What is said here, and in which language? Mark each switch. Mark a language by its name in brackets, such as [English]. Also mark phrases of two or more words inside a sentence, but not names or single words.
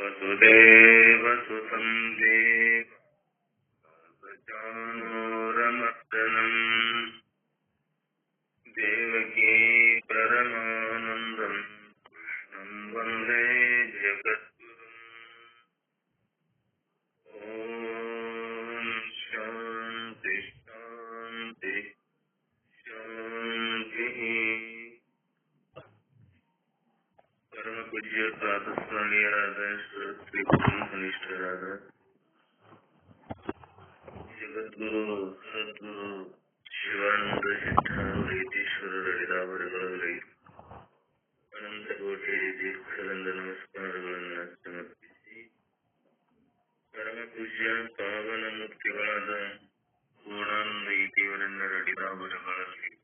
[Sanskrit] वसुदेवसुतं देवजानोरमर्दनं देवकी परमानन्दं कृष्णं वन्दे जगद्गुरुम्। ॐ शान्ति शान्ति शान्तिः। [Kannada] ಪರಮ ಪೂಜ್ಯ ಪ್ರಾತಸ್ಮರಣೀಯರಾದ ಶ್ರೀ ಬ್ರಹ್ಮನಿಷ್ಠರಾದ ಜಗದ್ಗುರು ಸದ್ಗುರು ಶಿವಾನಂದ ಸಿದ್ಧಾಂತೇಶ್ವರರ ಹಿತಾವರಗಳಲ್ಲಿ ಅನಂತ ಕೋಟಿ ದೀರ್ಘದಿಂದ ನಮಸ್ಕಾರಗಳನ್ನು ಸಮರ್ಪಿಸಿ, ಪರಮ ಪೂಜ್ಯ ಪಾವನ ಮುಕ್ತಿಗಳಾದ ಪೂರ್ಣಾನಂದ ಇತಿಯವರೆಲ್ಲರ ಹಿತಾವರಗಳಲ್ಲಿ